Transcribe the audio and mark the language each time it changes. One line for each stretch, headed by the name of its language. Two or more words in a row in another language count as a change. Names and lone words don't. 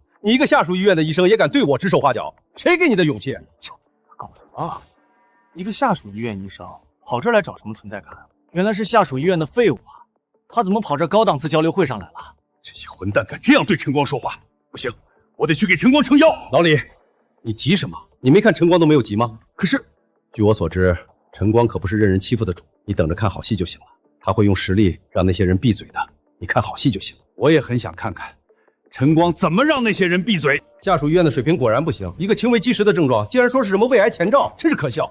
Chinese: 你一個下屬醫院的醫生也敢對我指手畫腳，誰給你的勇氣？搞什麼？一個下屬醫院醫生跑這兒來找什麼存在感？原來是下屬醫院的廢物啊！他怎麼跑這高檔次交流會上來了？這些混蛋敢這樣對晨光說話，不行，我得去給晨光撐腰。老李，你急什麼？你沒看晨光都沒有急嗎？可是，據我所知，晨光可不是任人欺負的主，你等着看好戲就行了。他會用實力讓那些人閉嘴的，你看好戲就行了。我也很想看看晨光怎麼讓那些人閉嘴。下屬醫院的水平果然不行，一個輕微積食的症狀，竟然說是什麼胃癌前兆，真是可笑。